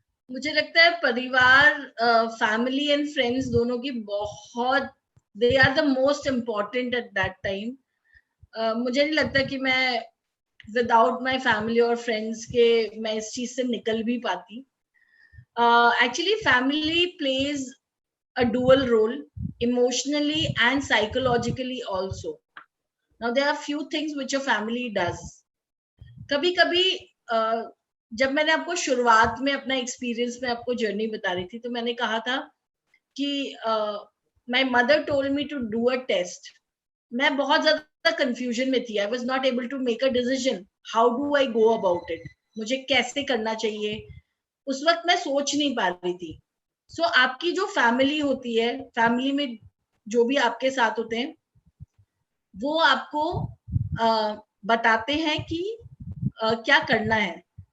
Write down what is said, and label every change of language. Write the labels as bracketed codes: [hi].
[hi] मुझे लगता है परिवार, फैमिली एंड फ्रेंड्स दोनों की बहुत, [en] They are the most important at that time. [hi] मुझे नहीं लगता कि मैं विदाउट माय फैमिली और फ्रेंड्स के मैं इस चीज से निकल भी पाती। [en] Actually family plays a dual role emotionally and psychologically also. Now there are few things which a family does. [hi] कभी कभी जब मैंने आपको शुरुआत में अपना एक्सपीरियंस में आपको जर्नी बता रही थी, तो मैंने कहा था कि [en] my mother told me to do a test. [hi] मैं बहुत ज्यादा कंफ्यूजन में थी। [en] I was not able to make a decision. How do I go about it? [hi] मुझे कैसे करना चाहिए, उस वक्त मैं सोच नहीं पा रही थी। सो आपकी जो फैमिली होती है, फैमिली में जो भी आपके साथ होते हैं, वो आपको बताते हैं कि क्या करना है।